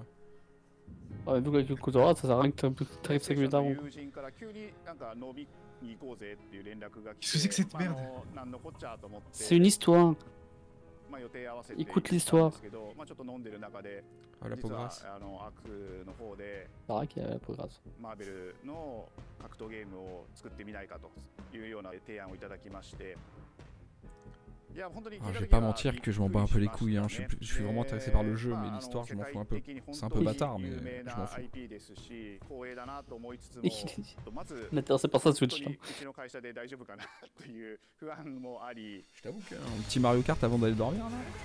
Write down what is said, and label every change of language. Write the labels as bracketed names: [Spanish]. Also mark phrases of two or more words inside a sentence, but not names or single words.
[French] Ah, mais vu que la queue qu'il y aura, ça sert à rien que t'arrives 5 minutes avant. Qu'est-ce que c'est que cette merde? C'est une histoire. Écoute l'histoire. Ah, la peau grasse. C'est vrai qu'il y a la peau grasse. [Japanese] マーベルの格闘ゲームを作ってみないかというような提案をいただきまして。 [French] Je vais pas mentir que je m'en bats un peu les couilles, hein. Je suis vraiment intéressé par le jeu, mais l'histoire je m'en fous un peu. C'est un peu bâtard, mais je m'en fous. Il est intéressé par ça Switch. Je t'avoue qu'un petit Mario Kart avant d'aller dormir là.